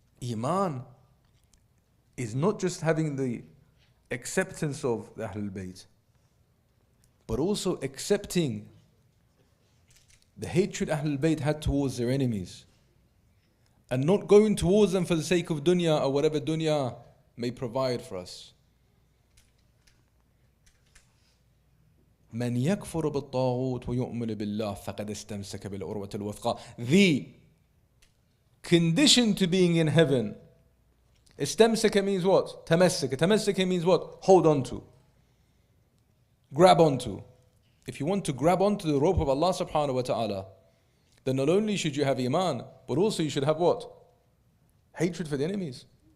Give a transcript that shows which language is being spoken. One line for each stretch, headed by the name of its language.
English: Iman is not just having the acceptance of the Ahlul Bayt, but also accepting the hatred Ahlul Bayt had towards their enemies, and not going towards them for the sake of dunya or whatever dunya may provide for us.
Arabic: من يكفر بالطاغوت ويؤمن بالله فقد استمسك بالعروة الوثقى.
English: The condition to being in heaven. Istamsaka means what? Tamassaka. Tamassaka means what? Hold on to. Grab onto. If you want to grab onto the rope of Allah subhanahu wa ta'ala, then not only should you have iman, but also you should have what? Hatred for the enemies.